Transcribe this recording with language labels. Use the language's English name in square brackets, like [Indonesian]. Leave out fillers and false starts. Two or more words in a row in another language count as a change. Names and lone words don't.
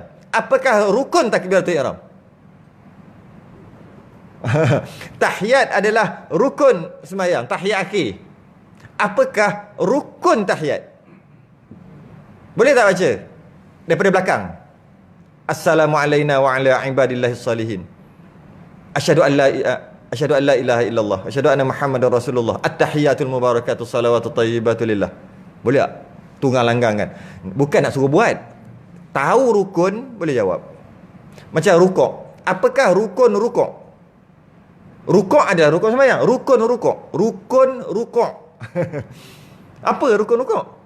[Malay] Apakah rukun takbiratul ihram? Tahiyat adalah rukun sembahyang, tahiyat akhir. Apakah rukun tahiyat? Boleh tak baca daripada belakang? [Arabic] السلام عليكم وعلى عباد الله الصالحين. أشهد أن لا إله إلا الله، أشهد أن محمدا رسول الله. التحيات المباركات الصلوات الطيبات لله. [Malay] Boleh tak? Tunggang langgang kan? Bukan nak suruh buat. Tahu rukun, boleh jawab. Macam rukuk. Apakah rukun rukuk? Rukuk adalah rukun sembahyang. Rukun rukuk. Rukun rukuk. Apa rukun rukuk?